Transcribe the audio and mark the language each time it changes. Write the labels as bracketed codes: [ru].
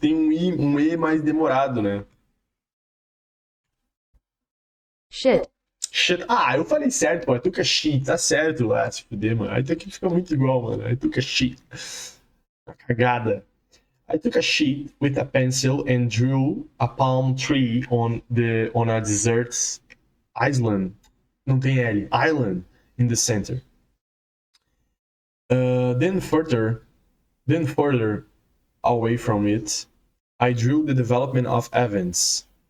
[pt] Tem um E mais demorado, né? [en] Shit. [pt] Ah, eu falei certo, pô. [en] I took a sheet. [pt] Tá certo. Ah, se fuder, mano. Aí aqui fica muito igual, mano. [en] I took a sheet. [pt] Uma cagada. [en] I took a sheet with a pencil and drew a palm tree on a desert island. [pt] Não tem L. [en] Island in the center. Then further away from it, I drew the development of events.